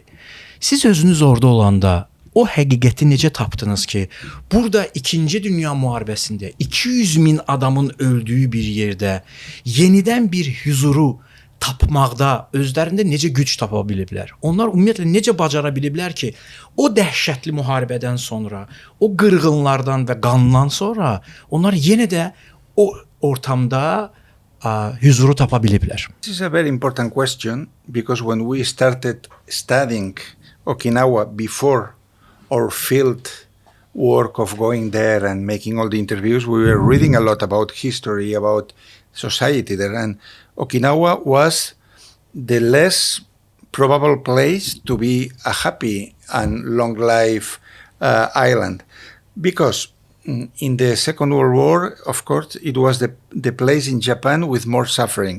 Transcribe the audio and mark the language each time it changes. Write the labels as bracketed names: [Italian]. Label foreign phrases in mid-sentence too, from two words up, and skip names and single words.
[Azerbaijani] Siz özünüz orada olanda o həqiqəti necə tapdınız ki, burada 2-ci Dünya müharibəsində 200.000 adamın öldüyü bir yerdə yenidən bir huzuru tapmaqda özlərində necə güc tapa biliblər? Onlar ümumiyyətlə necə bacara biliblər ki, o dəhşətli müharibədən sonra, o qırğınlardan və qandan sonra onlar yenə də o ortamda huzuru tapa biliblər. [English] This is a very important question because when we started studying Okinawa before our field work of going there and making all the interviews, we were reading a lot about history, about society there, and Okinawa was the less probable place to be a happy and long life island because in the Second World War, of course, it was the place in Japan with more suffering.